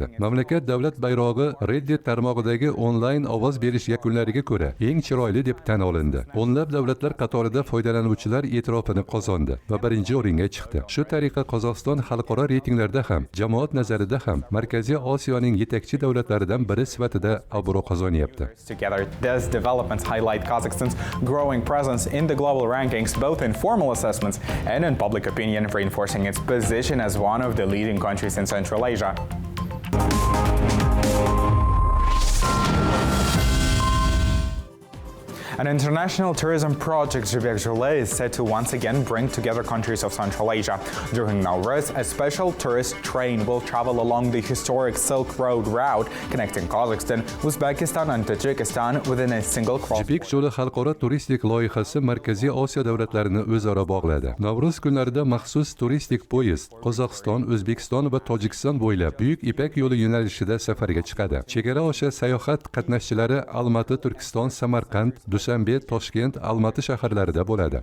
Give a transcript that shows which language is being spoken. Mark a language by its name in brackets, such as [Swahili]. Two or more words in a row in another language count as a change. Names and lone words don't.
[Uzbek] Mamlakat davlat bayrog'i Reddit tarmog'idagi onlayn ovoz berish yakunlariga ko'ra eng chiroyli deb tan olindi. O'nlab davlatlar qatorida foydalanuvchilar e'tirofini qozondi va birinchi o'ringa chiqdi. Shu tariqa Qozog'iston xalqaro reytinglarda ham, jamoat nazarida ham Markaziy Osiyoning yetakchi davlatlaridan biri sifatida obro' qozonyapti. [English] Together, these developments highlight Kazakhstan's growing presence in the global rankings, both in formal assessments and in public opinion, reinforcing its position as one of the leading countries in Central Asia. An international tourism project, Jibek Jolie, is set to once again bring together countries of Central Asia. During Nowruz, a special tourist train will travel along the historic Silk Road route connecting Kazakhstan, Uzbekistan and Tajikistan within a single cross. [Uzbek] Jibek yo'li xalqaro turistik loyihasi Markaziy Osiyo davlatlarini o'zaro bog'ladi. Navro'z kunlarida maxsus turistik poyezd Qozog'iston, O'zbekiston va Tojikiston bo'ylab Buyuk Ipak yo'li yo'nalishida safarga chiqadi. Chegara osha sayohat qatnashchilari Almaty, Turkiston, Samarqand, Dushanbe, Toshkent, Almaty shaharlarida bo'ladi.